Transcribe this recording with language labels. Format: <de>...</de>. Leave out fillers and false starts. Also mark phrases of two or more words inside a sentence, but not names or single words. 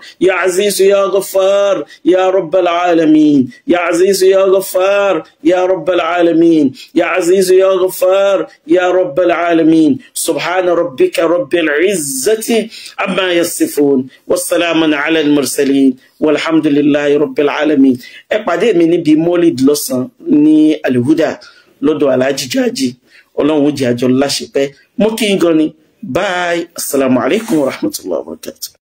<ar>يا عزيز يا غفار يا رب العالمين يا عزيز يا غفار يا رب العالمين يا عزيز يا غفار يا رب العالمين سبحان ربك رب العزة عما يصفون والسلام على المرسلين والحمد لله رب العالمين</ar> <yo>ẹ pàdé mi níbi Mọ́lídì lọ́sàn ní Al-Huda lọ́dọ̀ Alhaji Jaji Ọlọ́run jẹ́ àjọ láṣepẹ́ mú kí n gan ni bye</yo> <ar>السلام عليكم ورحمة الله وبركاته.</ar>